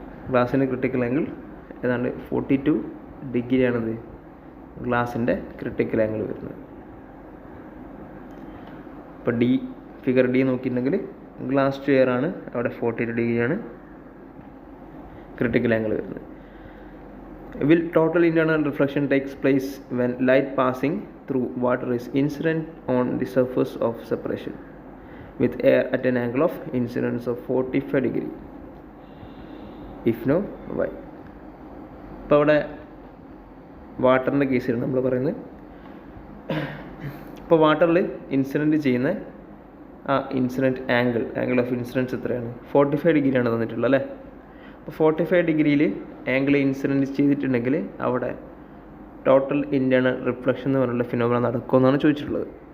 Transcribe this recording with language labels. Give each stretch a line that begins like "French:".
Malayalam: ഗ്ലാസിൻ്റെ critical angle ഏതാണ്ട് 42 ഡിഗ്രിയാണത് ഗ്ലാസിൻ്റെ ക്രിട്ടിക്കൽ ആംഗിൾ വരുന്നത്. ഇപ്പോൾ ഫിഗർ ഡി നോക്കിയിട്ടുണ്ടെങ്കിൽ ഗ്ലാസ് ചെയർ ആണ്, അവിടെ 42 ഡിഗ്രിയാണ് ക്രിട്ടിക്കൽ ആംഗിൾ വരുന്നത്.
English: Will total internal reflection takes place when light passing through water is incident on the surface of separation with air at an angle of incidence of 45 degree? If no, why?
Malayalam: ഇപ്പോൾ അവിടെ വാട്ടറിൻ്റെ കേസിലാണ് നമ്മൾ പറയുന്നത്. ഇപ്പോൾ വാട്ടറിൽ incident ചെയ്യുന്ന ആ ഇൻസിഡൻറ്റ് ആംഗിൾ ഓഫ് ഇൻസിഡൻസ് എത്രയാണ്? 45 ഡിഗ്രിയാണ് തന്നിട്ടുള്ളത് അല്ലേ. അപ്പോൾ 45 ഡിഗ്രിയിൽ ആംഗിൾ ഇൻസിഡൻറ്റ് ചെയ്തിട്ടുണ്ടെങ്കിൽ അവിടെ ടോട്ടൽ ഇൻറ്റേർണൽ റിഫ്ലക്ഷൻ എന്ന് പറഞ്ഞുള്ള ഫിനോമിന നടക്കുമെന്നാണ് ചോദിച്ചിട്ടുള്ളത്.